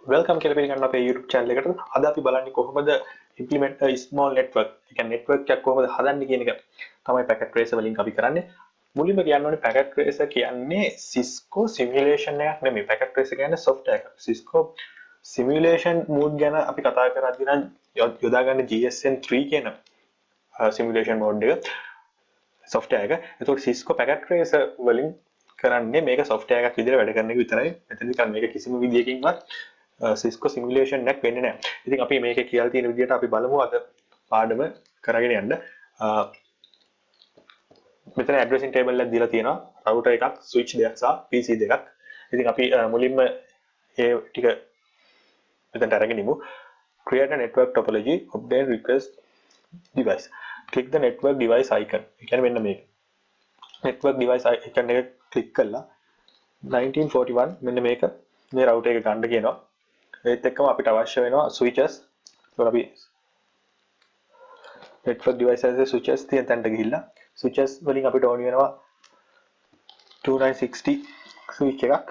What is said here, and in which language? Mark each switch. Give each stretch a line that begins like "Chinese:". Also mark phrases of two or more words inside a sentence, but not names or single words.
Sinhala: වෙල්කම් කියලා පිළිගන්න අපේ YouTube channel එකට. අද අපි බලන්නේ කොහොමද
English: implement a small network.
Sinhala: ඒ කියන්නේ network එකක් කොහොමද හදන්නේ කියන එක තමයි packet tracer වලින් අපි කරන්නේ. මුලින්ම කියන්න ඕනේ packet tracer කියන්නේ Cisco simulation එකක් නෙමෙයි. packet tracer කියන්නේ software එකක්. Cisco
English: simulation mode
Sinhala: ගැන අපි කතා කරද්දී නම් යොදාගන්න GSM3 කියන
English: simulation mode
Sinhala: එක software එක. ඒතකොට Cisco packet tracer වලින් කරන්නේ මේක software එකක් විදිහට වැඩ කරන එක විතරයි. මෙතනදී මේක කිසිම විදියකින්වත් Cisco simulation එකක් වෙන්නේ නැහැ. ඉතින් අපි මේකේ කියලා තියෙන විදිහට අපි බලමු අද පාඩම කරගෙන යන්න. මෙතන
English: addressing table
Sinhala: එකක් දීලා තියෙනවා. router එකක්, switch දෙකක් සහ PC දෙකක්. ඉතින් අපි මුලින්ම ඒ ටික මෙතනට අරගෙන ඉමු.
English: Create a network topology, obtain request device. Click the network device icon.
Sinhala: ඒ කියන්නේ මෙන්න මේක.
English: network device icon
Sinhala: එක click කරලා 1941 මෙන්න මේක මේ router එක ගන්න කියනවා. ඒත් එක්කම අපිට අවශ්‍ය වෙනවා switches. ඒතකොට අපි
English: network devices switches
Sinhala: තියෙන තැනට ගිහිල්ලා switches වලින් අපිට ඕන වෙනවා 2960 switch එකක්.